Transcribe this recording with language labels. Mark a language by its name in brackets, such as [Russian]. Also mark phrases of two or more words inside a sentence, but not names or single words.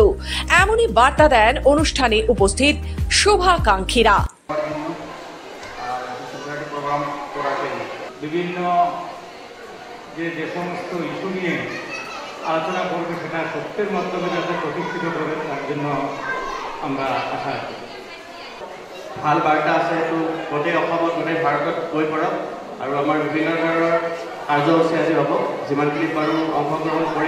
[Bangla] এমনই বার্তা দেন অনুষ্ঠানে উপস্থিত শুভাকাঙ্ক্ষীরা। বিভিন্ন যে সমস্ত ইস্যু নিয়ে আলোচনা করবে সেটা সত্যের মাধ্যমে যাতে প্রতিষ্ঠিত করে তার জন্য আমরা আশা রাখি। [Assamese] ভাল বাৰ্তা আছে, এইটো গোটেই অসমত গোটেই ভাৰতত গৈ পৰক আৰু আমাৰ বিভিন্ন ধৰণৰ কাৰ্যসূচী আজি হ'ব, যিমানখিনি পাৰোঁ অংশগ্ৰহণ কৰিম।